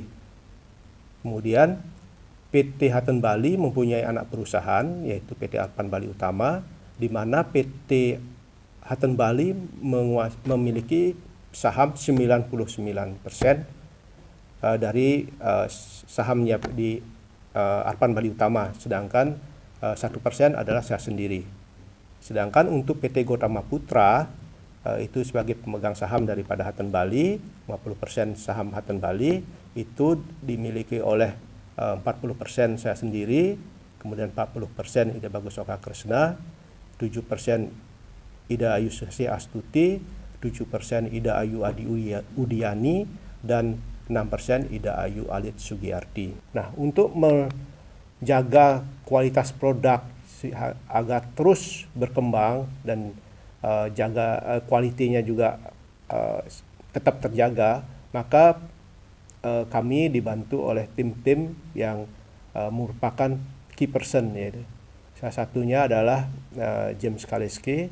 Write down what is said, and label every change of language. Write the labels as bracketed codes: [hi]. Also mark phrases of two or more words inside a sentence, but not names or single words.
[id] Kemudian PT Hutton Bali mempunyai anak perusahaan, yaitu PT Arpan Bali Utama, di mana PT Hutton Bali memiliki saham 99% dari sahamnya di Arpan Bali Utama, sedangkan 1% adalah saya sendiri. Sedangkan untuk PT Gotama Putra itu sebagai pemegang saham daripada Hutton Bali, 50% saham Hutton Bali itu dimiliki oleh 40% saya sendiri, kemudian 40% Ida Bagus Oka Kresna, 7% Ida Ayu Sesi Astuti, 7% Ida Ayu Adi Udiani, dan 6% Ida Ayu Alit Sugiyarti. Nah, untuk menjaga kualitas produk agar terus berkembang dan jaga kualitinya juga tetap terjaga, maka kami dibantu oleh tim-tim yang merupakan [en] key person, [id] yaitu salah satunya adalah James Kaleski.